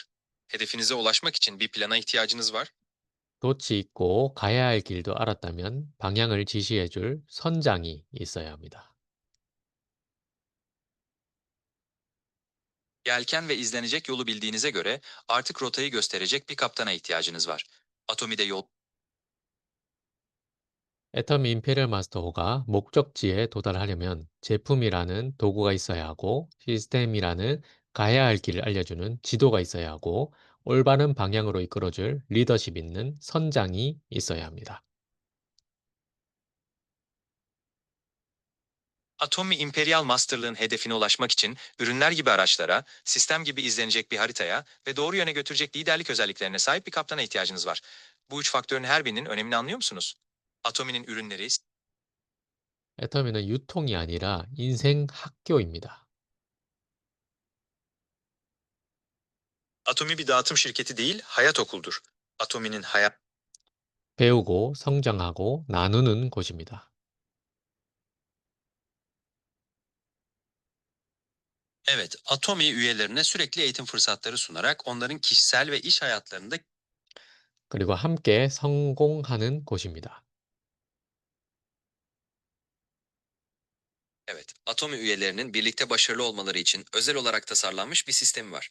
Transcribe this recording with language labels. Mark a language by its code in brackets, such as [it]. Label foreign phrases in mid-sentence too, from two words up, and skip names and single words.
[tr] Hedefinize ulaşmak için bir plana ihtiyacınız var. [ko] 돛이 있고 가야 할 길도 알았다면 방향을 지시해 줄 선장이 있어야 합니다. [tr] Yelken ve izlenecek yolu bildiğinize göre artık rotayı gösterecek bir kaptana ihtiyacınız var. Atomi'de yol [ko] 애터미 임페리얼 마스터 호가 목적지에 도달하려면 제품이라는 도구가 있어야 하고 시스템이라는 가야 할 길을 알려주는 지도가 있어야 하고 올바른 방향으로 이끌어줄 리더십 있는 선장이 있어야 합니다. [tr] Atomi Imperial Master'lığın hedefine ulaşmak için ürünler gibi araçlara, sistem gibi izlenecek bir haritaya ve doğru yöne götürecek liderlik özelliklerine sahip bir kaptana ihtiyacınız var. Bu üç faktörün her birinin önemini anlıyor musunuz? Atomi'nin ürünleri, [ko] 애터미는 유통이 아니라 인생 학교입니다. [tr] Atomi bir dağıtım şirketi değil, hayat okuldur. Atomi'nin hayat [ko] 배우고 성장하고 나누는 곳입니다. [tr] Evet, Atomi üyelerine sürekli eğitim fırsatları sunarak onların kişisel ve iş hayatlarında [ko] 그리고 함께 성공하는 곳입니다. [tr] Evet, Atomi üyelerinin birlikte başarılı olmaları için özel olarak tasarlanmış bir sistemi var.